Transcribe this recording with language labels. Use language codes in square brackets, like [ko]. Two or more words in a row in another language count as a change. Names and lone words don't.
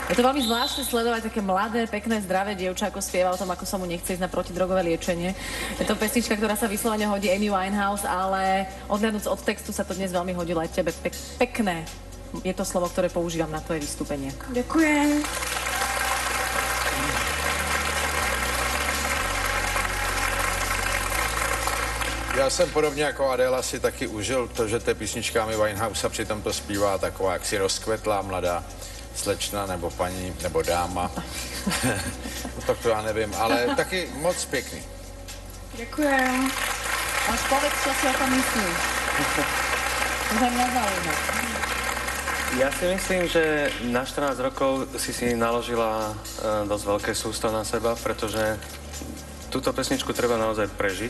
[sk] Je to veľmi zvláštne sledovať také mladé, pekné, zdravé dievča, ako spieva o tom, ako sa mu nechce ísť na protidrogové liečenie. Je to pesnička, ktorá sa vyslovene hodí Amy Winehouse, ale odhľadnúc od textu sa to dnes veľmi hodilo aj tebe. Pekné je to slovo, ktoré používam na tvoje vystúpenie. Ďakujem. [cs] Já jsem podobně jako Adéla si taky užil to, že té písničkami Winehouse přitom to zpívá taková jaksi rozkvetlá mladá slečna nebo paní nebo dáma. Tak to já nevím, ale taky moc pěkný. [sk] Ďakujem. Až povedz, čo si o tom myslíš. To sa mňa zaujíma. Ja si myslím, že na 14 rokov si naložila dosť veľké sústo na seba, pretože túto pesničku treba naozaj prežiť.